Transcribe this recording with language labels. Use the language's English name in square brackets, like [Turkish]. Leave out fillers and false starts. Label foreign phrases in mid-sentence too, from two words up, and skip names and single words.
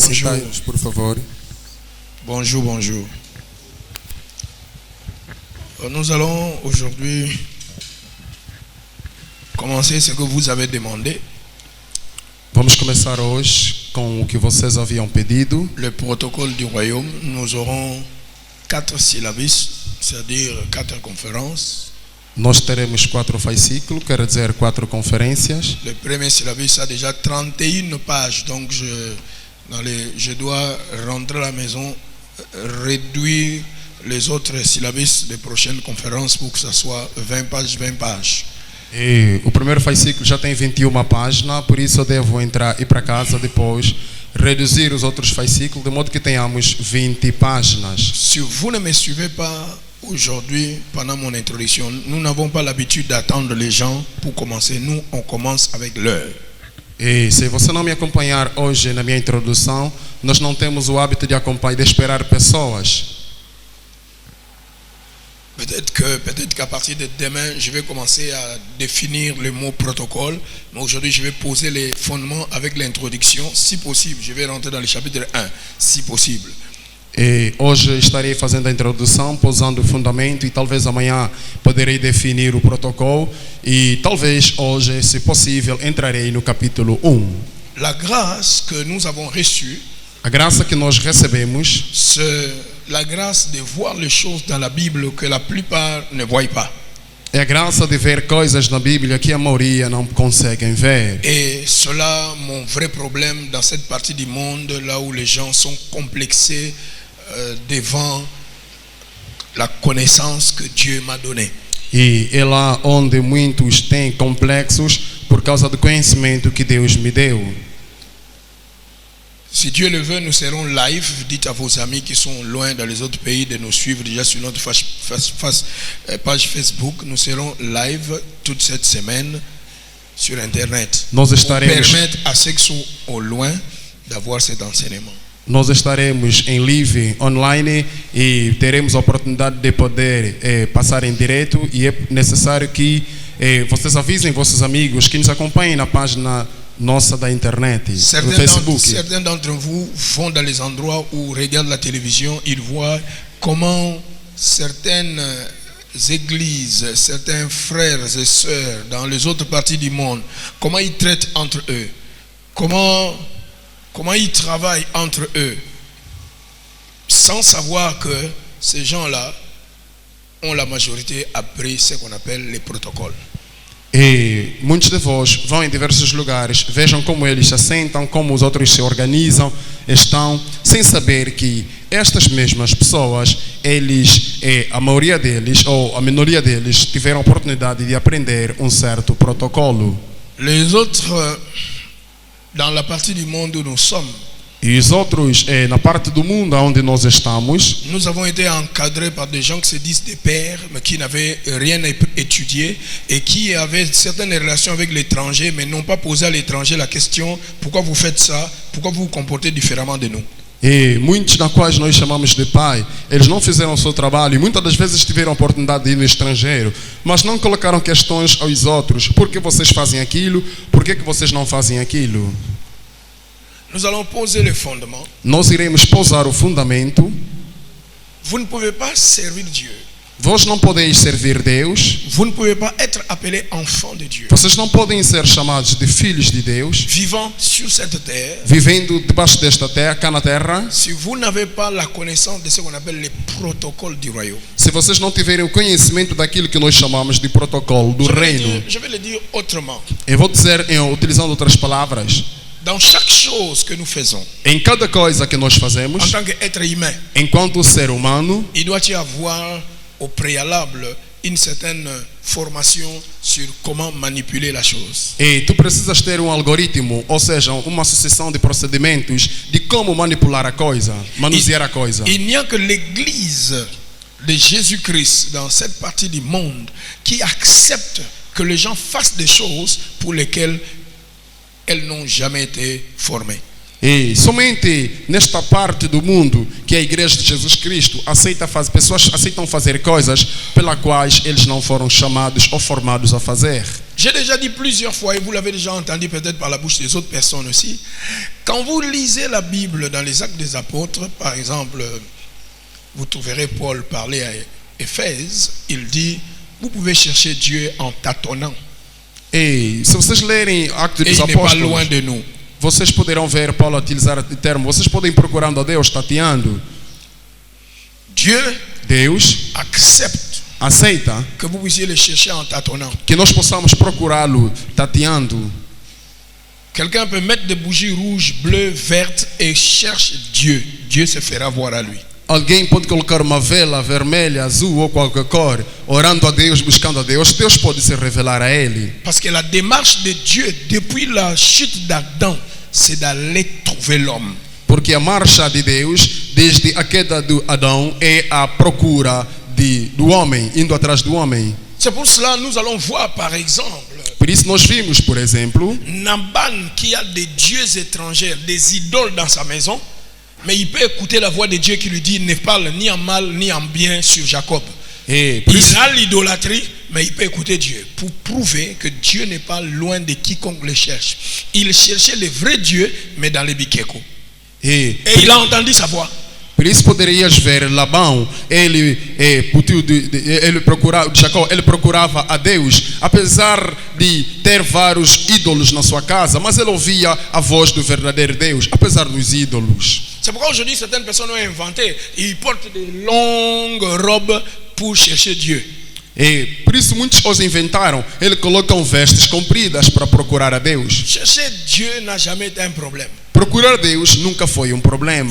[Portuguese] Sentai-vos, por favor. [French] Bonjour, bonjour. Nous allons aujourd'hui commencer ce que vous avez demandé. [Portuguese] Vamos começar hoje com o que vocês haviam pedido. [French] Le protocole du royaume. Nous aurons 4 syllabus, c'est-à-dire 4 conférences. [Portuguese] Nós teremos 4 fascículos, quer dizer 4 conferências. [French] Le premier syllabus a déjà 31 pages, donc je dois rentrer à la maison, réduire les autres syllabus des prochaines conférences pour que ça soit 20 pages, 20 pages. [Portuguese] E o primeiro fascículo já tem 21 páginas, por isso eu devo ir para casa depois, reduzir os outros fascículos, de modo que tenhamos 20 páginas. [French] Si vous ne me suivez pas aujourd'hui, pendant mon introduction, nous n'avons pas l'habitude d'attendre les gens pour commencer. Nous, on commence avec l'heure. [Portuguese] E se você não me acompanhar hoje na minha introdução, nós não temos o hábito de acompanhar, de esperar pessoas. [French] Peut-être qu'à partir de demain, je vais commencer à définir le mot protocole. Mais aujourd'hui, je vais poser les fondements avec l'introduction. Si possible, je vais rentrer dans le chapitre 1, si possible. [Portuguese] E hoje estarei fazendo a introdução, pousando o fundamento, e talvez amanhã poderei definir o protocolo, e talvez hoje, se possível, entrarei no capítulo 1. [French] La grâce que nous avons reçue, [Portuguese] a graça que nós recebemos, [French] c'est la grâce de voir les choses dans la Bible que la plupart ne voient pas. [Portuguese] É a graça de ver coisas na Bíblia que a maioria não conseguem ver. [French] Et cela, mon vrai problème dans cette partie du monde, là où les gens sont complexés devant la connaissance que Dieu m'a donnée. [Portuguese] E é lá onde muitos têm complexos por causa do conhecimento que Deus me deu. [French] Si Dieu le veut, nous serons live. Dites à vos amis qui sont loin dans les autres pays de nous suivre déjà sur notre page Facebook. Nous serons live toute cette semaine sur Internet. [Portuguese] Nós estaremos, [French] pour permettre à ceux qui sont au loin d'avoir cet enseignement. [Portuguese] Nós estaremos em [English] live online [Portuguese] e teremos a oportunidade de poder passar em direto, e é necessário que vocês avisem vossos amigos que nos acompanhem na página nossa da internet, no Facebook. [French] Certains d'entre vous vont dans les endroits où regardent la télévision, ils voient comment certaines églises, certains frères et sœurs dans les autres parties du monde, comment ils traitent entre eux, comment ils travaillent entre eux, sans savoir que ces gens-là ont la majorité appris ce qu'on appelle les protocoles. [Portuguese] E muitos de vós vão em diversos lugares, vejam como eles se assentam, como os outros se organizam, estão, sem saber que estas mesmas pessoas, a maioria deles, ou a minoria deles, tiveram a oportunidade de aprender um certo protocolo. [French] Les autres, dans la partie du monde où nous sommes, [Portuguese] e os outros, na parte do mundo onde nós estamos, [French] nous avons été encadrés par des gens qui se disent des pères, mais qui n'avaient rien étudié et qui avaient certaines relations avec l'étranger, mais n'ont pas posé à l'étranger la question: pourquoi vous faites ça? Pourquoi vous vous comportez différemment de nous? [Portuguese] E muitos na quais nós chamamos de pai, eles não fizeram o seu trabalho e muitas das vezes tiveram a oportunidade de ir no estrangeiro, mas não colocaram questões aos outros: por que vocês fazem aquilo? Por que vocês não fazem aquilo? [French] Nous allons poser le fondement. [Portuguese] Nós iremos pousar o fundamento. [French] Vous ne pouvez pas servir Dieu. [Portuguese] Vós não podeis servir Deus. [French] Vous ne pouvez pas être appelé enfant de Dieu. [Portuguese] Vocês não podem ser chamados de filhos de Deus. [French] Vivant sur cette terre. [Portuguese] Vivendo debaixo desta terra, cá na terra. [French] Si vous n'avez pas la connaissance de ce qu'on appelle les protocoles du royaume. [Portuguese] Se vocês não tiverem o conhecimento daquilo que nós chamamos de protocolo do reino. [French] Je vais le dire autrement. [Portuguese] Eu vou dizer, utilizando outras palavras. [French] Dans chaque chose que nous faisons, [Portuguese] em cada coisa que nós fazemos, [French] en tant qu'être humain, [Portuguese] enquanto ser humano, [French] il doit y avoir au préalable une certaine formation sur comment manipuler la chose. [Portuguese] E tu precisas ter algoritmo, ou seja, uma sucessão de procedimentos de como manipular a coisa, manusear a coisa. [French] Il n'y a que l'Église de Jésus-Christ dans cette partie du monde qui accepte que les gens fassent des choses pour lesquelles elles n'ont jamais été formées. [Portuguese] E somente nesta parte do mundo que a Igreja de Jesus Cristo pessoas aceitam fazer coisas pelas quais eles não foram chamados ou formados a fazer. [French] J'ai déjà dit plusieurs fois, et vous l'avez déjà entendu peut-être par la bouche des autres personnes aussi, quand vous lisez la Bible dans les Actes des Apôtres, par exemple, vous trouverez Paul parler à Éphèse, il dit, vous pouvez chercher Dieu en tâtonnant. [Portuguese] E se vocês lerem Atos [French] Et [Portuguese] dos [French] il n'est pas [Portuguese] Apóstolos, [French] loin de nous. [Portuguese] vocês poderão ver Paulo utilizar o termo, vocês podem ir procurando a Deus, tateando. [French] Dieu [Portuguese] Deus [French] accepte [Portuguese] aceita [French] que vous puissiez le chercher en tâtonnant. [Portuguese] que nós possamos procurá-lo tateando. [French] Quelqu'un peut mettre des bougies rouges, bleues, vertes et cherche Dieu. Dieu se fera voir à lui. [Portuguese] Alguém pode colocar uma vela vermelha, azul ou qualquer cor, orando a Deus, buscando a Deus. Deus pode se revelar a ele. [French] Parce que la démarche de Dieu depuis la chute d'Adam, c'est d'aller trouver l'homme. [Portuguese] Porque a marcha de Deus, desde a queda de Adão, é a procura do homem, indo atrás do homem. [French] C'est pour cela que nous allons voir par exemple [Portuguese] Por isso nós vimos, por exemplo, [French] Naban qui a des dieux étrangers, des idoles dans sa maison, mais il peut écouter la voix de Dieu qui lui dit ne parle ni en mal ni en bien sur Jacob. [Portuguese] e por isso, [French] Il a l'idolâtrie, mais il peut écouter Dieu pour prouver que Dieu n'est pas loin de quiconque le cherche. Il cherchait le vrai Dieu, mais dans les biquecos. Et il a entendu sa voix. [Portuguese] por isso poderias ver Labão, ele procurava, Jacó, ele procurava a Deus, apesar de ter vários ídolos na sua casa, mas ele ouvia a voz do verdadeiro Deus, apesar dos ídolos. [French] C'est pourquoi aujourd'hui certaines personnes ont inventé, ils portent des longues robes pour chercher Dieu. [Portuguese] E por isso muitos os inventaram, eles colocam vestes compridas para procurar a Deus. [French] Chercher Dieu n'a jamais été un problème. [Portuguese] Procurar Deus nunca foi [French] Il [Portuguese] um [French] n'y [Portuguese] problema.